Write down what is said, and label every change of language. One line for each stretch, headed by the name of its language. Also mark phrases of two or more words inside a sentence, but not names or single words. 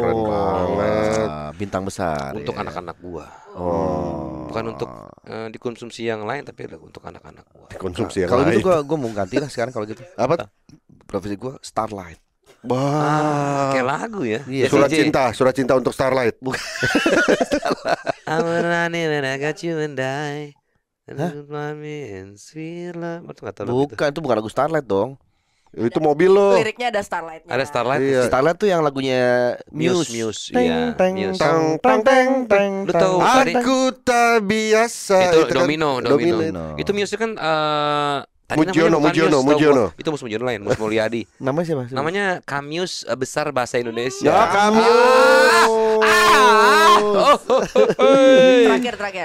Indonesian: keren banget. Bintang besar. untuk ya. anak-anak gua. Oh. Bukan untuk dikonsumsi yang lain tapi untuk anak-anak gua. Konsumsi yang Kalau lain. gitu gua mau ganti lah sekarang kalau gitu. Apa? Profesi gua Starlight. Wah. Kayak lagu ya. Iya. Surat cinta untuk Starlight.
English: I'm running and I got you and I. And you find me in sweet love.
Indonesian: Nggak tahu lagu itu. Bukan, itu bukan lagu Starlight dong. Itu mobil lo. Liriknya ada Starlight-nya. Ada Starlight. Iya. Starlight tuh yang lagunya Muse. Muse. Iya. Muse. Tang tang tang tang. Lu tahu tadi Aku tak biasa. itu kan Domino. Itu Muse kan tadi Mujiono, namanya bukan Muse, tahu Mujiono. gua. Itu Mus Mujiono lain, Mus Mulyadi. Namanya siapa? Namanya Kamius besar bahasa Indonesia. Ya kami. Terakhir.